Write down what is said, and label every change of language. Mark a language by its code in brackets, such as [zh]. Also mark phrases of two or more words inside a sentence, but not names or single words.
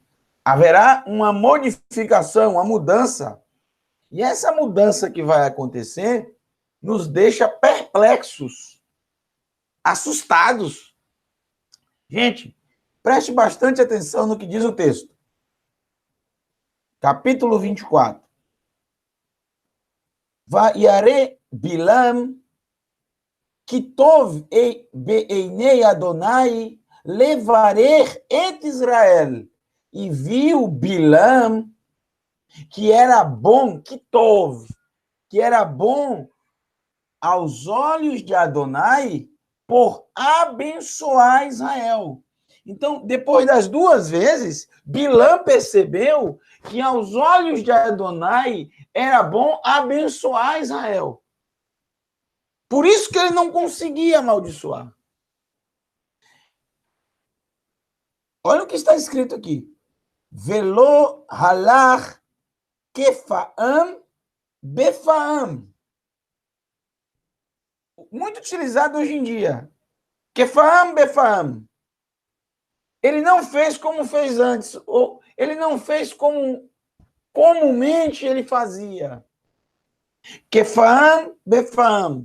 [pt] Haverá uma modificação, uma mudança. E essa mudança que vai acontecer nos deixa perplexos, assustados. Gente, preste bastante atenção no que diz o texto. Capítulo 24. [he] וירא בלעם כי טוב בעיני אדני לברך את ישראל. [pt] E viu Bilam que era bom, [he] כי טוב, [pt] que era bom aos olhos de Adonai por abençoar Israel. Então, depois das duas vezes, Bilam percebeu que aos olhos de Adonai era bom abençoar Israel. Por isso que ele não conseguia amaldiçoar. Olha o que está escrito aqui. [he] ולא הלך כפעם בפעם. [pt] Muito utilizado hoje em dia. [he] כפעם בפעם. [pt] Ele não fez como fez antes, ou ele não fez como comumente ele fazia. [he] כפעם בפעם.